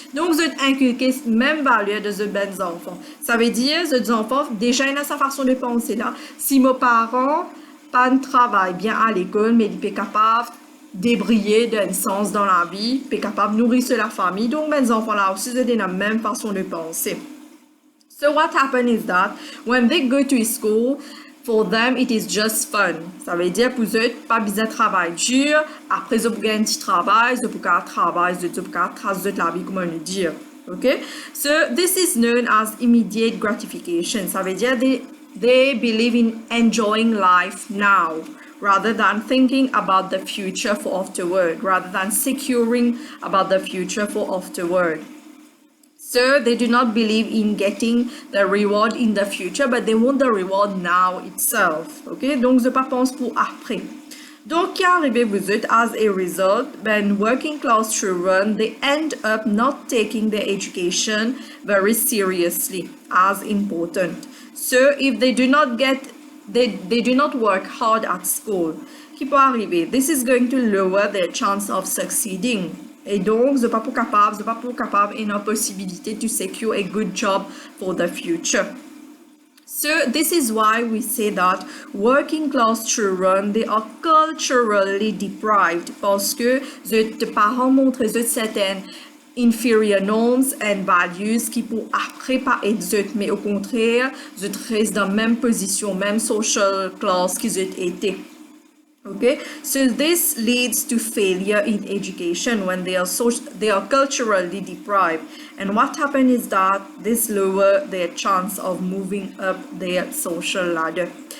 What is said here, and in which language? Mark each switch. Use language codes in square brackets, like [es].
[fr] Donc vous êtes inculqué même valeur de ce ben enfants. Ça veut dire ces enfants déjà dans sa façon de penser là, si mes parents pas travail bien à l'école mais ils sont capables débriller d'un sens dans la vie, puis capable de nourrir la famille. Donc, mes enfants là aussi, c'est la même façon de penser. [en] So what happens is that when they go to school, for them it is just fun. [fr] Ça veut dire pour eux, pas besoin de travail dur. Après, ils ont un petit travail, ils ont un travail, ils ont tracer de la vie, comment le dire. [en] Okay? So this is known as immediate gratification. [fr] Ça veut dire [en] they believe in enjoying life now, rather than thinking about the future for afterward, rather than securing about the future for afterward. So they do not believe in getting the reward in the future, but they want the reward now itself. Okay? [fr] Donc, je pas pense pour après. Donc, qui arrive vous êtes [en] as a result, when working class children, they end up not taking their education very seriously as important. So, if they do not get they do not work hard at school. [fr] Qui peut arriver? [en] This is going to lower their chance of succeeding. [fr] Et donc, pas pour capable une possibilité [en] to secure a good job for the future. So, this is why we say that working class children, they are culturally deprived [fr] parce que les parents montrent certaines [en] inferior norms and values [fr] qui pour après pas être mais au contraire je reste dans la même position, même social class qu'ils ont été. [en] Okay, so this leads to failure in education when they are culturally deprived, and what happens is that this lower their chance of moving up their social ladder.